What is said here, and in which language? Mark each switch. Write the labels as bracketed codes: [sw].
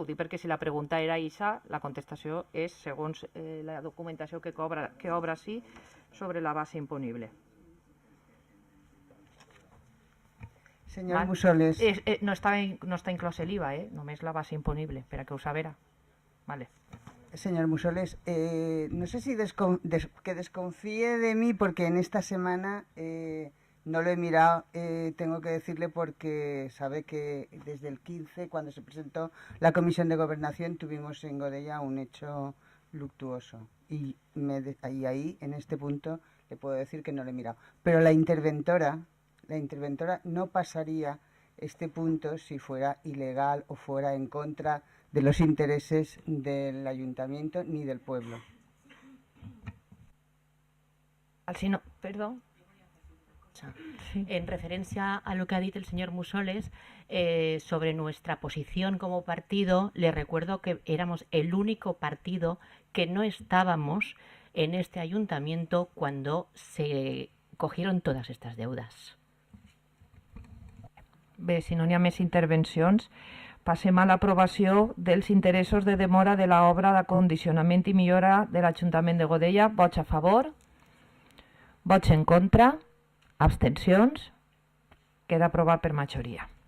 [ca] Ho dic perquè si la pregunta era això, la contestació és segons la documentació que obre així sobre la base imponible. Senyor Mussoles. No està inclòs l'IVA, només la base imponible, per a que ho sabera. Vale. [es] Señor Mussoles, no sé si que desconfíe de mí porque en esta semana no lo he mirado, tengo que decirle porque sabe que desde el 15, cuando se presentó la Comisión de Gobernación, tuvimos en Godella un hecho luctuoso. Y ahí, en este punto, le puedo decir que no lo he mirado. Pero la interventora no pasaría este punto si fuera ilegal o fuera en contra de los intereses del ayuntamiento ni del pueblo. Perdón. Sí. En referencia a lo que ha dicho el señor Mussoles sobre nuestra posición como partido, le recuerdo que éramos el único partido que no estábamos en este ayuntamiento cuando se cogieron todas estas deudas. [ca] Bé, si no n'hi ha més intervencions, passem a l'aprovació dels interessos de demora de l'obra d'acondicionament i millora de l'Ajuntament de Godella. Vots a favor, vots en contra, abstencions, queda aprovat per majoria.